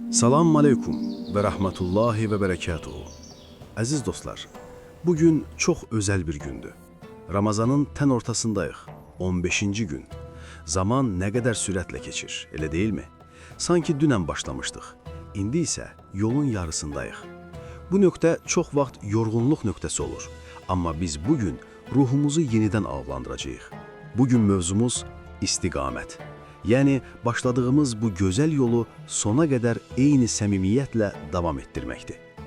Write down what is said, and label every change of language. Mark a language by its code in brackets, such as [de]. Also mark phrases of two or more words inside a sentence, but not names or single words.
[ar] السلام عليكم ورحمة الله وبركاته. [tr] Aziz dostlar, bugün çok özel bir gündü. [az] Ramazanın ten ortasındayıq, 15. gün. [tr] Zaman ne kadar süratle geçir, elə değil mi? [az] Sanki dünən başlamışdıq, indi isə yolun yarısındayıq. Bu nöqtə çox vaxt yorğunluq nöqtəsi olur. Amma biz bugün ruhumuzu yenidən avlandıracağıq. Bugün mövzumuz istiqamət. Yəni, başladığımız bu gözəl yolu sona qədər eyni səmimiyyətlə davam etdirməkdir.